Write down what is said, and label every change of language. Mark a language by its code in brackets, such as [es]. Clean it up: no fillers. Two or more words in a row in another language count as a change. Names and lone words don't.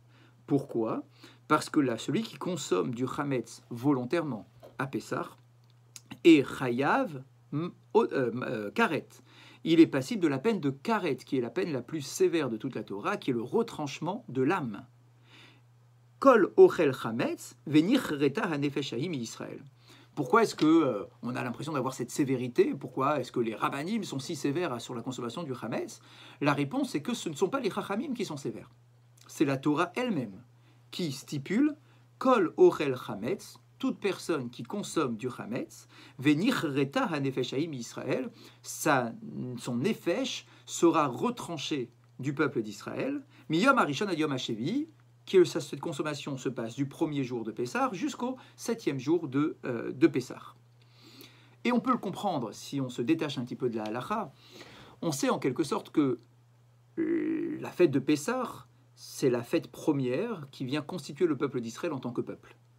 [fr] Pourquoi? Parce que là, celui qui consomme du chametz volontairement à Pessah est [he] חייב כרת. [fr] Il est passible de la peine de karet, qui est la peine la plus sévère de toute la Torah, qui est le retranchement de l'âme. [he] כל אוכל חמץ ונכרתה הנפש ההיא מישראל. [fr] Pourquoi est-ce qu'on a l'impression d'avoir cette sévérité? Pourquoi est-ce que les rabbanim sont si sévères sur la consommation du chametz? La réponse est que ce ne sont pas les chachamim qui sont sévères. C'est la Torah elle-même qui stipule [he] כל אוכל חמץ, [fr] toute personne qui consomme du chametz, [he] ונכרתה הנפש ההיא מישראל, [fr] son nefesh sera retranché du peuple d'Israël, [he] מיום הראשון עד יום השביעי, [fr] que cette consommation se passe du premier jour de Pessah jusqu'au 7e jour de Pessah. Et on peut le comprendre si on se détache un petit peu de la halakha. On sait en quelque sorte que la fête de Pessah, c'est la fête première qui vient constituer le peuple d'Israël en tant que peuple.